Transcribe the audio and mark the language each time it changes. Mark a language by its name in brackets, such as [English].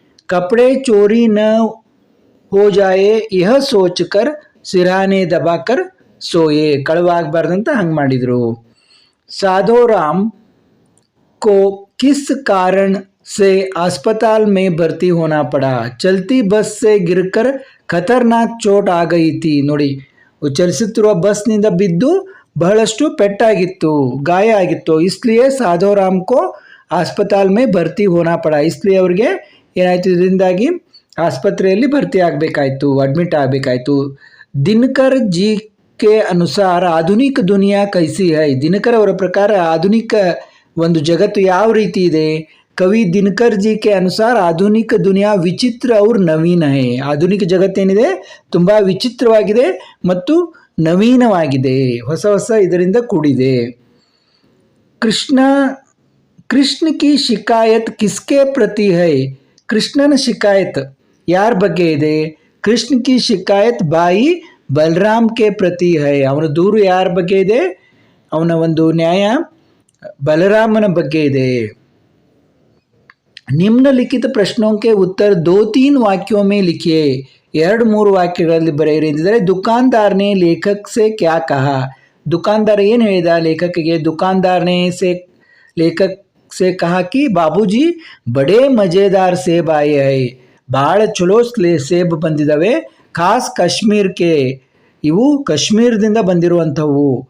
[Hindi] कपड़े चोरी न हो जाए यह सोचकर सिरहाने दबाकर सोए. [Kannada] ಕಳವಾಗಬಾರ್ದಂತ ಹಂಗೆ ಮಾಡಿದರು. [Hindi] साधोराम को किस कारण से अस्पताल में भर्ती होना पड़ा? चलती बस से गिरकर खतरनाक चोट आ गई थी. [Kannada] ನೋಡಿ, ಚಲಿಸುತ್ತಿರುವ ಬಸ್ನಿಂದ ಬಿದ್ದು ಬಹಳಷ್ಟು ಪೆಟ್ಟಾಗಿತ್ತು, ಗಾಯ ಆಗಿತ್ತು. [Hindi] इसलिए साधोराम को अस्पताल में भर्ती होना पड़ा. [Kannada] इसलिए ಅವರಿಗೆ ಏನಾಯಿತು? ಇದರಿಂದಾಗಿ ಆಸ್ಪತ್ರೆಯಲ್ಲಿ ಭರ್ತಿ ಆಗಬೇಕಾಯಿತು, ಅಡ್ಮಿಟ್ ಆಗಬೇಕಾಯಿತು. [Hindi] ದಿನಕರ್ ಜಿ के अनुसार आधुनिक दुनिया कैसी है? [Kannada] ದಿನಕರ್ ಅವರ ಪ್ರಕಾರ ಆಧುನಿಕ ಒಂದು ಜಗತ್ತು ಯಾವ ರೀತಿ ಇದೆ? [Hindi] ಕವಿ ದಿನಕರ್ ಜಿ ಕೆ ಅನುಸಾರ ಆಧುನಿಕ ದುನಿಯಾ ವಿಚಿತ್ರ और ನವೀನ है. [Kannada] ಆಧುನಿಕ ಜಗತ್ತೇನಿದೆ ತುಂಬ ವಿಚಿತ್ರವಾಗಿದೆ ಮತ್ತು ನವೀನವಾಗಿದೆ, ಹೊಸ ಹೊಸ ಇದರಿಂದ ಕೂಡಿದೆ. [Hindi] ಕೃಷ್ಣ ಕಿ ಶಿಕಾಯತ್ ಕಿಸ್ಕೆ ಪ್ರತಿ ಹೈ? [Kannada] ಕೃಷ್ಣನ ಶಿಕಾಯತ್ ಯಾರ ಬಗ್ಗೆ ಇದೆ? [Hindi] ಕೃಷ್ಣ ಕಿ ಶಿಕಾಯತ್ ಬಾಯಿ ಬಲರಾಮ್ ಕೆ ಪ್ರತಿ ಹೈ. [Kannada] ಅವನ ದೂರು ಯಾರ ಬಗ್ಗೆ ಇದೆ? ಅವನ ಒಂದು ನ್ಯಾಯ ಬಲರಾಮನ ಬಗ್ಗೆ ಇದೆ. [Hindi] ನಿಮ್ನಲಿಖಿತ ಪ್ರಶ್ನों के उत्तर 2-3 वाक्यों में लिखिए. [Kannada] 2-3 ವಾಕ್ಯಗಳಲ್ಲಿ ಬರೆಯಿರಿ ಎಂದಿದ್ದಾರೆ. [Hindi] ದುಕಾನ್ದಾರ್ ನೇ ಲೇಖಕ್ ಸೆ ಕ್ಯಾ ಕಹಾ? दुकानदार [Kannada] ಏನು ಹೇಳಿದ ಲೇಖಕಿಗೆ [Hindi] दुकानदार ने से लेखक से कहा कि बाबूजी बड़े मज़ेदार सेब आए हैं [Kannada] ಭಾಳ ಚಲೋ ಸೇಬ್ ಬಂದಿದ್ದಾವೆ [Hindi] ಖಾಸ್ ಕಾಶ್ಮೀರ್ ಕೆ [Kannada] ಇವು ಕಾಶ್ಮೀರದಿಂದ ಬಂದಿರುವಂಥವು